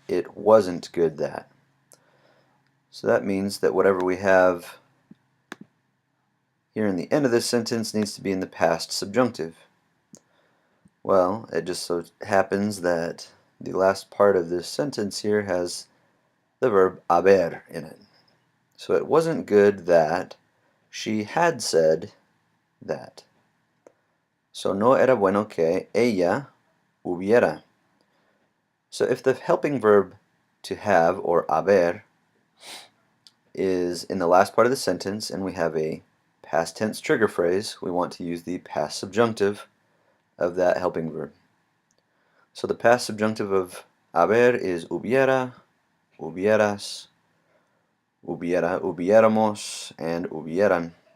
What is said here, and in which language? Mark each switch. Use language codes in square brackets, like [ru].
[en] It wasn't good that. So that means that whatever we have here in the end of this sentence needs to be in the past subjunctive. Well, it just so happens that the last part of this sentence here has the verb haber in it. So it wasn't good that she had said that. [es] So no era bueno que ella hubiera. [en] So if the helping verb to have, or haber, is in the last part of the sentence and we have a past tense trigger phrase, we want to use the past subjunctive of that helping verb. So the past subjunctive of haber is hubiera, hubieras, hubiera, hubiéramos, and hubieran.